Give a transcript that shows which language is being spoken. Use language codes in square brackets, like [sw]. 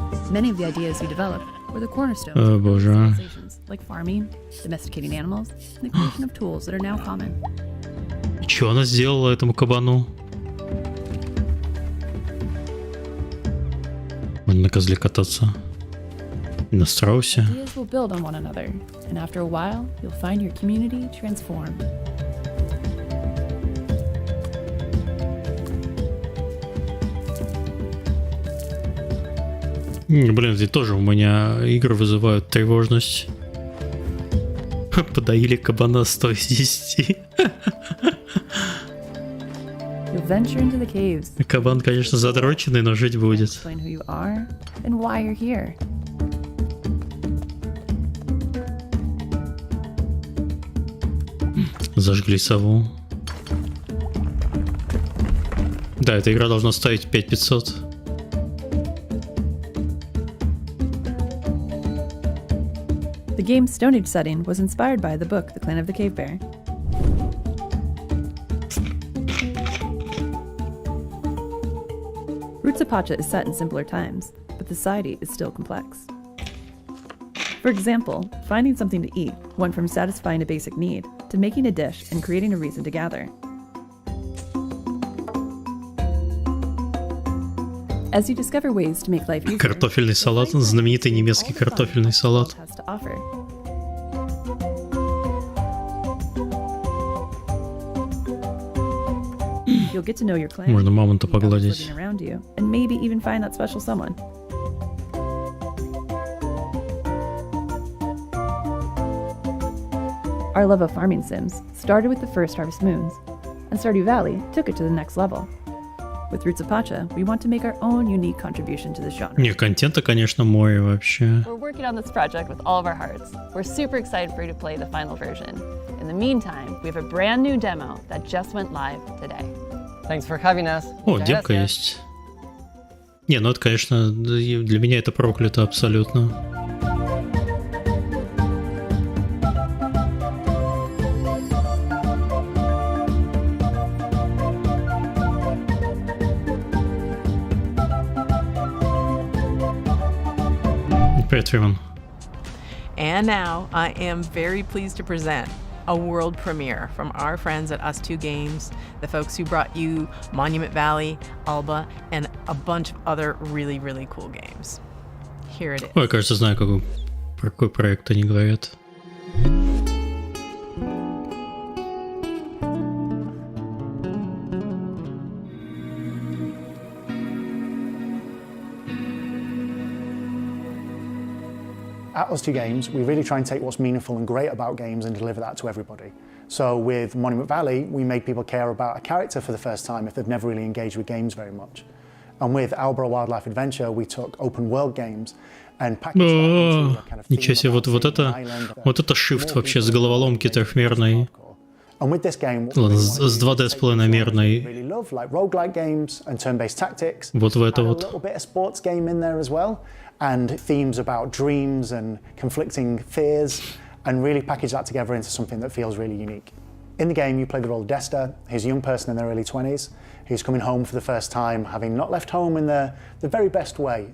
[en] Many of the ideas you develop were the cornerstones of [ru] боже. [en] civilizations, like farming, domesticating animals, and the creation of tools that are now common. [ru] Что она сделала этому кабану? Можно на козле кататься. На страусе. [en] Ideas will build on one another, and after a while, you'll find your community transformed. [ru] Блин, здесь тоже у меня игры вызывают тревожность. Подоили кабана 100 из 10. [en] You'll venture into the caves. [ru] Кабан, конечно, задроченный, но жить будет. [en] Explain who you are and why you're here. [ru] Зажгли сову. Да, эта игра должна стоить 5500. [en] The game's Stone Age setting was inspired by the book The Clan of the Cave Bear. Roots of Pacha is set in simpler times, but the society is still complex. For example, finding something to eat went from satisfying a basic need to making a dish and creating a reason to gather. As you discover ways to make life easier, [ru] Картофельный салат, знаменитый немецкий картофельный салат. [en] has to offer. You'll get to know your clan, [ru] Можно мамонта [en] meet others [ru] погладить. [en] living around you, and maybe even find that special someone. Our love of farming sims started with the first Harvest Moons, and Stardew Valley took it to the next level. With Roots of Pacha, we want to make our own unique contribution to the genre. [ru] Не, контента, конечно, море вообще. [en] We're working on this project with all of our hearts. We're super excited for you to play the final version. In the meantime, we have a brand new demo that just went live today. Thanks for having us. [ru] О, демка есть. Не, ну это, конечно, для меня это проклято абсолютно. Привет, Фриман. [en] And now I am very pleased to present a world premiere from our friends at Us2 Games, the folks who brought you Monument Valley, Alba, and a bunch of other really, really cool games. Here it is. [ru] Ой, кажется, знаю, про какой проект они говорят. [en] At Us2 Games, we really try and take what's meaningful and great about games and deliver that to everybody. So with Monument Valley, we made people care about a character for the first time if they've never really engaged with games very much. And with Alba Wildlife Adventure, we took open world games and packaged that into a kind of [ru] Ничего себе, вот это shift вообще с головоломки трехмерной. [en] And with this game, [ru] Ладно, с 2D с полиномерной. [en] really love, like roguelike games and turn-based tactics. [ru] Вот в это [en] and [ru] вот. [en] a little bit of sports game in there as well, and themes about dreams and conflicting fears, and really package that together into something that feels really unique. In the game, you play the role of Desta, who's a young person in their early 20s, who's coming home for the first time, having not left home in the very best way.